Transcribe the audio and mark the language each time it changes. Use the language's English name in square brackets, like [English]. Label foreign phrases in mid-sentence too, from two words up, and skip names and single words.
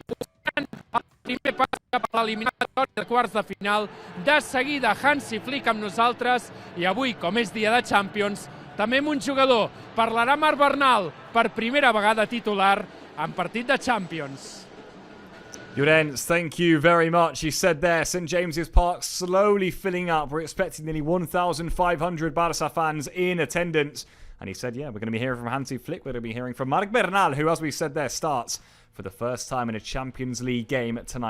[Catalan] Buscant el primer pas cap a l'eliminatòria de quarts de final. De seguida, Hansi Flick amb nosaltres, i avui, com és dia de Champions, també amb un jugador. Parlarà Marc Bernal, per primera vegada titular en partit de Champions. Llorenç, [English] thank you very much. He said there, St James's Park slowly filling up. We're expecting nearly 1,500 Barça fans in attendance. And he said, yeah, we're going to be hearing from Hansi Flick. We're going to be hearing from Marc Bernal, who, as we said there, starts for the first time in a Champions League game tonight.